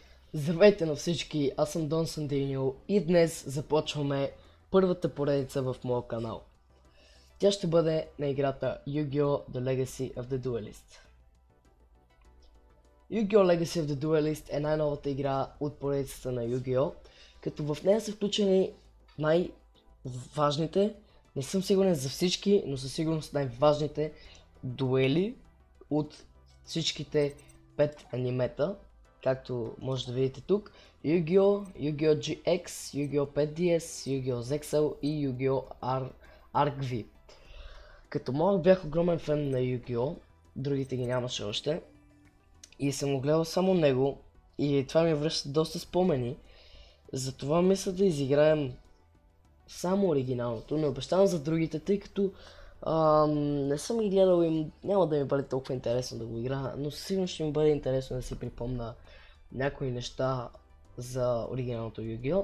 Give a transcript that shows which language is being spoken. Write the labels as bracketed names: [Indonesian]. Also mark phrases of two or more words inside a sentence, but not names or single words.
[Bulgarian] Здравейте на всички, аз съм Дон Сандиньо и днес започваме първата поредица в моя канал. Тя ще бъде на играта Yu-Gi-Oh! The Legacy of the Duelist. Yu-Gi-Oh! Legacy of the Duelist е най-новата игра от поредицата на Yu-Gi-Oh! Като в нея са включени най-важните, не съм сигурен за всички, но със сигурност най-важните дуели от всичките 5 анимета. Както може да видите тук, Yu-Gi-Oh!, Yu-Gi-Oh! GX, Yu-Gi-Oh! 5DS, Yu-Gi-Oh! Zexal и Yu-Gi-Oh! ARC-V. Като малък бях огромен фен на Yu-Gi-Oh! Другите ги нямаше още. И съм го гледал само него и това ми връща доста спомени. Затова мисля да изиграем само оригиналното. Не обещавам за другите, тъй като не съм ги гледал и няма да ми бъде толкова интересно да го игра, но със сигурност ще ми бъде интересно да си припомна някои неща за оригиналното Yu-Gi-Oh!